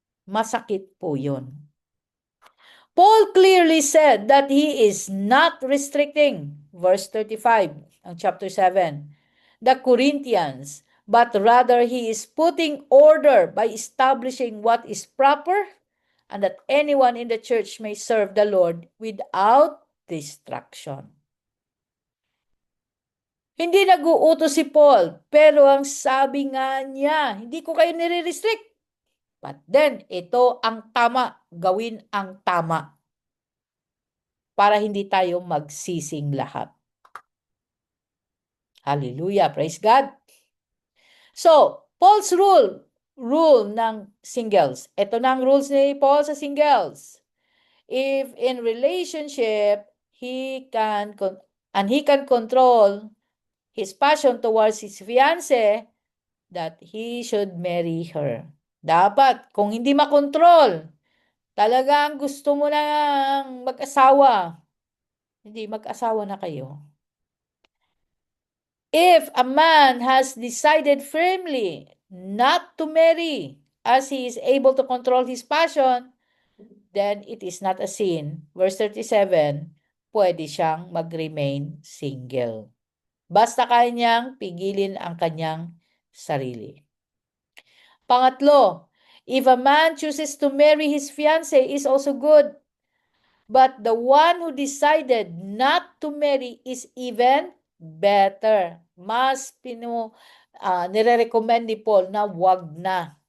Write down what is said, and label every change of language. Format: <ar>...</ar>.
<tl>Masakit po yon.</tl> <en>Paul clearly said that he is not restricting, verse 35 ng chapter 7, the Corinthians, but rather he is putting order by establishing what is proper and that anyone in the church may serve the Lord without distraction.</en> <tl>Hindi nag-uutos si Paul, pero ang sabi nga niya, hindi ko kayo nire-restrict. But then, ito ang tama, gawin ang tama para hindi tayo magsising lahat.</tl> <en>Hallelujah, praise God. So, Paul's rule ng singles.</en> <tl>Ito na ang rules ni Paul sa singles.</tl> <en>If in relationship, he can control his passion towards his fiancé, that he should marry her.</en> <tl>Dapat, kung hindi makontrol, talagang gusto mo nang mag-asawa, hindi, mag-asawa na kayo.</tl> <en>If a man has decided firmly not to marry as he is able to control his passion, then it is not a sin.</en> <tl>Verse 37, pwede siyang mag-remain single. Basta kaya niyang pigilin ang kanyang sarili.</tl> <en>Pangatlo, if a man chooses to marry his fiancé is also good. But the one who decided not to marry is even better.</en> <tl>Mas nire-recommend ni Paul na wag na.</tl>